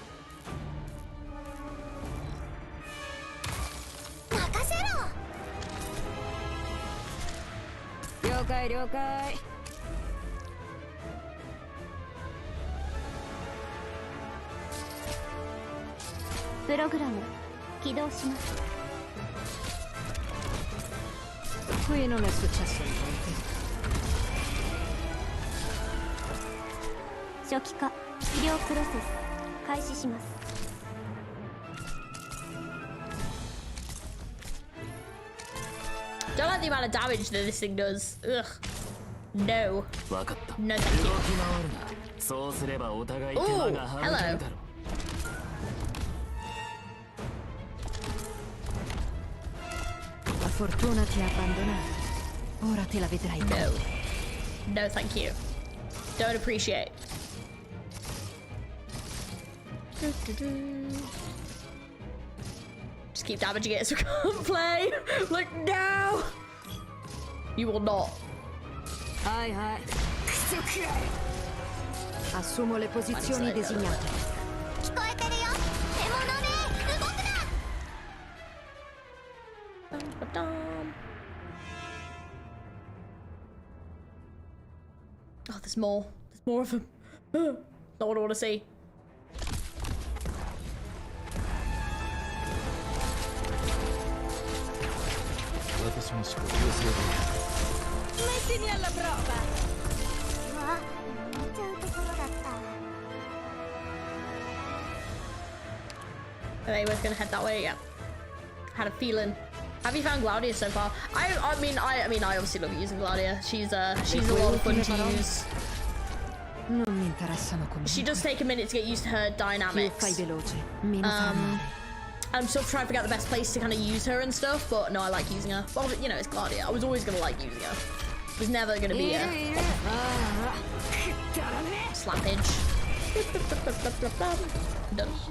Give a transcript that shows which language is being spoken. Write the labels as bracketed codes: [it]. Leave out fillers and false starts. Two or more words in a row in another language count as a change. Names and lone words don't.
[ja] 任せろ。了解了解。プログラム起動します。 [it] Qui non è successo niente. [ja] 初期化治療プロセス開始します。 [en] Don't like the amount of damage that this thing does. Ugh. No. [ja] わかった。 [en] No, [ja] 動き [en] thank [ja] 回 [en] you. [ja] るな。そうすればお互い手間が省けるだろう。 [it] La fortuna ti ha abbandonato. Ora te la vedrai. [en] No. No, thank you. Don't appreciate. Just keep damaging it so we can't play. Like, no! You will not. [ja] はいはい. [it] Assumo le posizioni designate. [ja] 聞こえてるよ。獲物ね、動くな。 [en] Oh, there's more. There's more of them. Not what I want to see. [it] Mettimi alla prova. [ja] うわ、見ちゃうところだった。 [en] Are they both gonna head that way? Yeah. Had a feeling. Have you found Glaudia so far? I mean I obviously love using Glaudia. She's a lot of fun to use. [it] Non mi interessano come. [en] She does take a minute to get used to her dynamics. I'm still trying to figure out the best place to kind of use her and stuff, but no, I like using her. Well, you know, it's Glaudia. I was always gonna like using her. It was never gonna be a slappage. Done.